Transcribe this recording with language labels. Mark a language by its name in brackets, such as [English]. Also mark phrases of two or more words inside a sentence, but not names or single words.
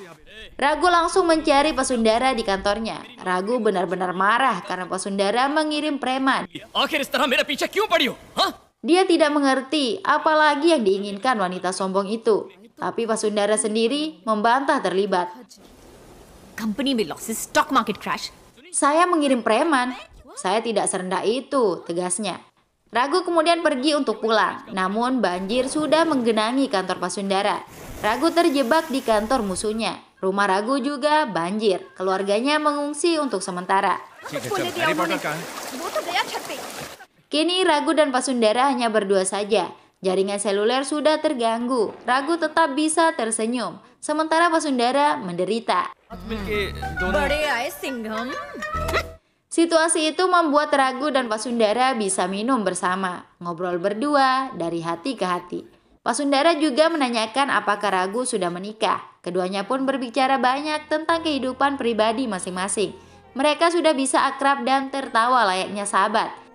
[Indonesian] Raghu langsung mencari Pasundara di kantornya. Raghu benar-benar marah karena Pasundara mengirim preman. [Hindi] आखिर इस तरह मेरे पीछे क्यों पड़ी हो? हाँ? [Indonesian] Dia tidak mengerti apalagi yang diinginkan wanita sombong itu. Tapi Pasundara sendiri membantah terlibat. [English] Company में losses, stock market crash. [Indonesian] Saya mengirim preman. Saya tidak serendah itu, tegasnya. Raghu kemudian pergi untuk pulang. Namun banjir sudah menggenangi kantor Pasundara. Raghu terjebak di kantor musuhnya. Rumah Raghu juga banjir. Keluarganya mengungsi untuk sementara. Kini Raghu dan Pasundara hanya berdua saja. Jaringan seluler sudah terganggu. Raghu tetap bisa tersenyum. Sementara Pasundara menderita. [Hindi] बड़े आए सिंघम. [Indonesian] Situasi itu membuat Raghu dan Pasundara bisa minum bersama, ngobrol berdua dari hati ke hati. Pasundara juga menanyakan apakah Raghu sudah menikah. Keduanya pun berbicara banyak tentang kehidupan pribadi masing-masing. Mereka sudah bisa akrab dan tertawa layaknya sahabat.